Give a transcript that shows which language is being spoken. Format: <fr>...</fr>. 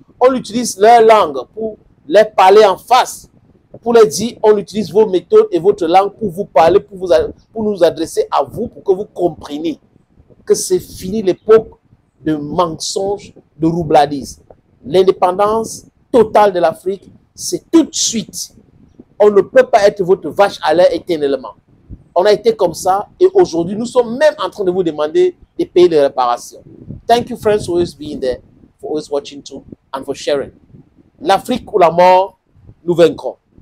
<fr>On utilise leur langue pour les parler en face, pour leur dire, on utilise vos méthodes et votre langue pour vous parler, pour nous adresser à vous, pour que vous compreniez que c'est fini l'époque de mensonges, de roubladise. L'indépendance totale de l'Afrique, c'est tout de suite. On ne peut pas être votre vache à lait éternellement. On a été comme ça et aujourd'hui, nous sommes même en train de vous demander de payer des réparations.</fr> <en>Thank you friends for always being there, for always watching too, and for sharing.</en> <fr>L'Afrique ou la mort, nous vaincrons.</fr>